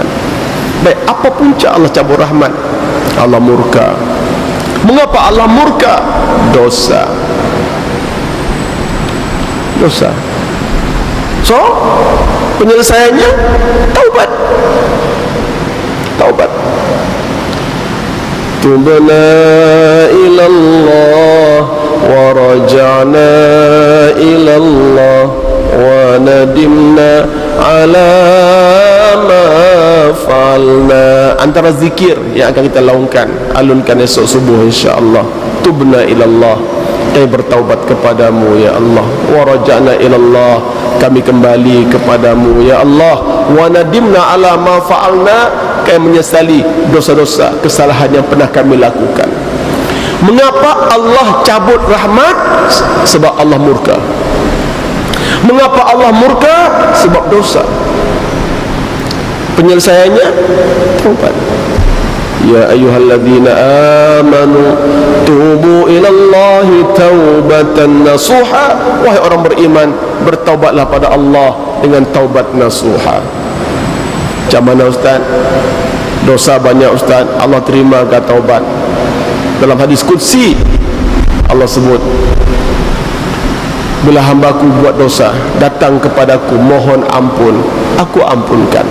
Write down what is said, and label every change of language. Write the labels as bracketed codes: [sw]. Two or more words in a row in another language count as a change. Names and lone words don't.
[ms] Baik, apa punca Allah cabut rahmat? Allah murka. Mengapa Allah murka? Dosa. Dosa. So, penyelesaiannya taubat. Taubat. [ar] Tubna ilallah wa raja'na ilallah wa nadimna ala ma fa'alna. [ms] Antara zikir yang akan kita laungkan, alunkan esok subuh [ar] insya-Allah. Tubna ilallah, [ms] kami bertaubat kepadamu [ar] ya Allah. Wa raja'na ilallah, [ms] kami kembali kepadamu [ar] ya Allah. Wa nadimna ala ma fa'alna, [ms] kami menyesali dosa-dosa kesalahan yang pernah kami lakukan. Mengapa Allah cabut rahmat? Sebab Allah murka. Mengapa Allah murka? Sebab dosa. Penyelesaiannya taubat. [ar] Ya ayyuhalladzina amanu tubu ilallahi taubatan nasuha. [ms] Wahai orang beriman, bertaubatlah pada Allah dengan taubat nasuha. Macam mana Ustaz? Dosa banyak Ustaz, Allah terima ke taubat? Dalam hadis qudsi Allah sebut, bila hambaku buat dosa, datang kepadaku mohon ampun, aku ampunkan.